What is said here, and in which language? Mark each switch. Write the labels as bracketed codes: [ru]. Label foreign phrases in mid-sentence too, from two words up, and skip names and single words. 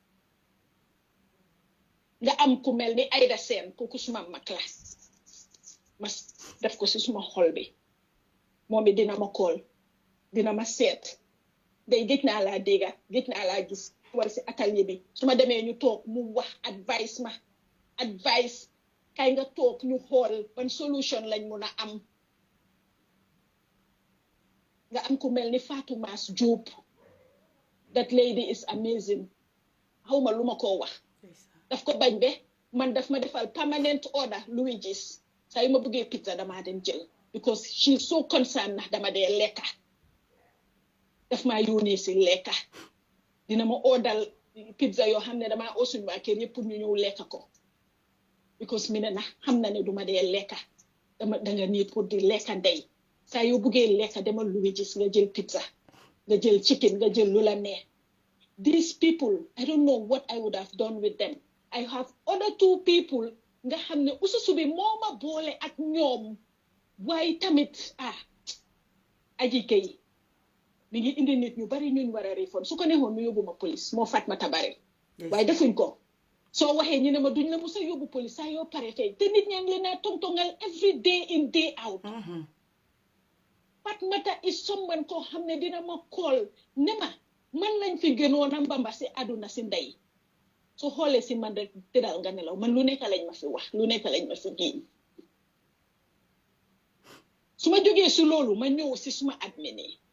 [wo] nga am ku mel ni Aïda Seen kooku suma ma classe ma def ko si suma xol bi moom it dina ma kool dina ma seet day gëj naa laa dégga gëj naa laa gis war si atelier bi su ma demee ñu toog mu wax advice kay nga toog ñu xool ban solution lañ mun a am nga am ku mel ni Fatou Mass Diop [en] that lady is amazing [wo] xawma lu ma koo wax daf ko bañ be man daf ma defal [en] permanent order [wo] Luigi's saa yu ma bëggee pizza damaa dem jël [en] because she is so concerned [wo] ndax dama dee lekka daf maa yónnee si lekka dina ma ordal pizza yoo xam ne damaa osuñ waa kër yëpp pour ñu ñëw lekka ko because mi ne na xam na ne duma dee lekka danga nii pour di lekka ndey saa yoo bëggee lekka demal Luigi's nga jël pizza nga jël chicken nga jël lu la neex [en] these people I don't know what I would have done with them I have other two people [wo] nga xam ne ususu bi moo ma boole ak ñoom waaye tamit aji kay mi ngi indi nit ñu bari ñun war a réforme su ko neexoon mu yóbbu ma police moo Fatmata Barry waaye defuñ ko soo waxee ñu ne ma duñ la musa yóbbu police saa yoo pare tey te nit ñaa ngi leen a tongtongal [en] every day in day out Fatmata is someone [wo] koo xam ne dina ma call ne ma man lañ fi gënoon a mbamba si àdduna si ndey soo xoolee si man rek tëddal nga nelaw man lu nekk lañ ma fi wax lu nekk lañ ma fi giiñ su ma jógee si loolu ma ñëw si suma admin yi